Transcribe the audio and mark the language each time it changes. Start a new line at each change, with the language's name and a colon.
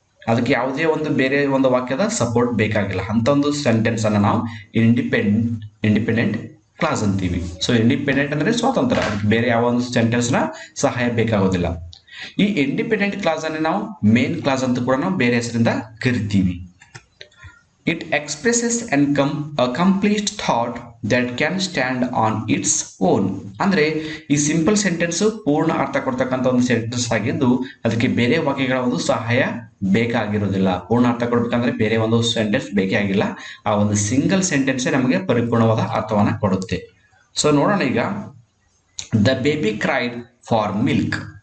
Kannada: ಅದಕ್ಕೆ ಯಾವುದೇ ಬೇರೆ ಒಂದು ವಾಕ್ಯದ ಸಪೋರ್ಟ್ ಬೇಕಾಗಿಲ್ಲ. ಅಂತ ಒಂದು ಸೆಂಟೆನ್ಸ್ ಅನ್ನ ನಾವು ಇಂಡಿಪೆಂಡೆಂಟ್ ಕ್ಲಾಸ್ ಅಂತೀವಿ. ಸೊ ಇಂಡಿಪೆಂಡೆಂಟ್ ಅಂದ್ರೆ ಸ್ವಾತಂತ್ರ್ಯ, ಅದಕ್ಕೆ ಬೇರೆ ಯಾವ ಒಂದು ಸೆಂಟೆನ್ಸ್ ನ ಸಹಾಯ ಬೇಕಾಗೋದಿಲ್ಲ. ಈ ಇಂಡಿಪೆಂಡೆಂಟ್ ಕ್ಲಾಸ್ ಅನ್ನು ನಾವು ಮೇನ್ ಕ್ಲಾಸ್ ಅಂತ ಕೂಡ ನಾವು ಬೇರೆ ಹೆಸರಿಂದ ಕರಿತೀವಿ.
English: It expresses a complete thought that can stand on its own.
Kannada: ಅಂದ್ರೆ ಈ ಸಿಂಪಲ್ ಸೆಂಟೆನ್ಸ್ ಪೂರ್ಣ ಅರ್ಥ ಕೊಡ್ತಕ್ಕಂಥ ಒಂದು ಸೆಂಟೆನ್ಸ್ ಆಗಿದ್ದು ಅದಕ್ಕೆ ಬೇರೆ ವಾಕ್ಯಗಳ ಒಂದು ಸಹಾಯ ಬೇಕಾಗಿರೋದಿಲ್ಲ. ಪೂರ್ಣ ಅರ್ಥ ಕೊಡ್ಬೇಕಂದ್ರೆ ಬೇರೆ ಒಂದು ಸೆಂಟೆನ್ಸ್ ಬೇಕೇ ಆಗಿಲ್ಲ. ಆ ಒಂದು ಸಿಂಗಲ್ ಸೆಂಟೆನ್ಸ್ ನಮಗೆ ಪರಿಪೂರ್ಣವಾದ ಅರ್ಥವನ್ನ ಕೊಡುತ್ತೆ.
English: So ನೋಡೋಣ ಈಗ. The baby cried for milk.